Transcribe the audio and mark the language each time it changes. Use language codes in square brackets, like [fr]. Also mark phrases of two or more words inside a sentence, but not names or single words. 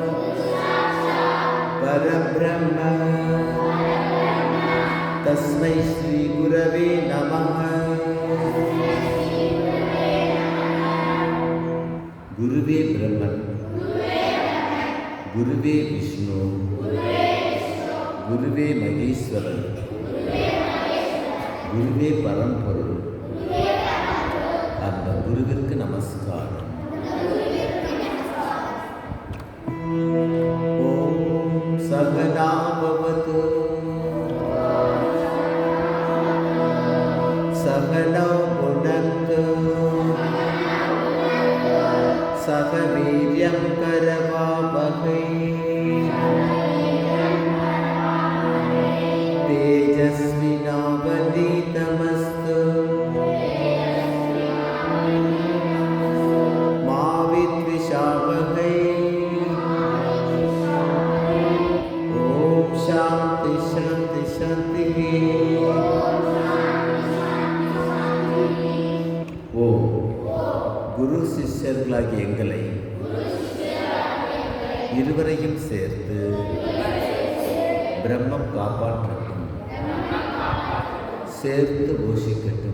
[sa] परब्रह्म तस्मै श्री गुरवे नमः। गुरुवे ब्रह्मन् गुरुवे विष्णु गुरुवे महेश्वरன் [ta] குருவே பரம்பொருள். அந்த குருவிற்கு நமஸ்காரம். [sa] ओम् सहना भवतु सहनो भुनक्तु सह वीर्यं करवावहै तेजस्विनावधीतमस्तु मा विद्विषावहै। ओम शांति शांति शांति। [ta] ஓ குரு சிஷ்யர்களாகிய எங்களை இருவரையும் சேர்த்து பிரம்மம் காப்பாற்றட்டும், சேர்த்து போஷிக்கட்டும்.